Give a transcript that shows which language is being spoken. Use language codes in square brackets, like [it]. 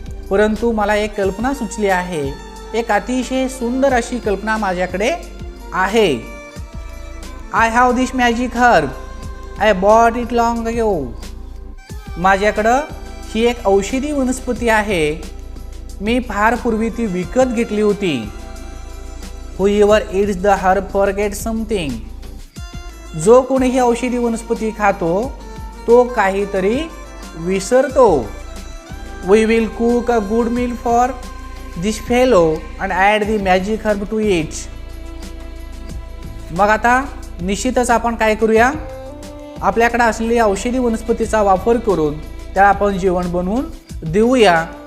[mr] परंतु मला एक कल्पना सुचली आहे. एक अतिशय सुंदर अशी कल्पना माझ्याकडे आहे. [en] I have this magic herb, I bought it long ago. [mr] माझ्याकडं ही एक औषधी वनस्पती आहे. मी फार पूर्वी ती विकत घेतली होती. [en] However it's the herb forget something. [mr] जो कोणी ही औषधी वनस्पती खातो तो काहीतरी विसरतो. [en] We will cook a good meal for this fellow and add the magic herb to it. [mr] मग आता निश्चितच आपण काय करूया? आपल्याकडे असलेली औषधी वनस्पतीचा वापर करून त्याला आपण जेवण बनवून देऊया.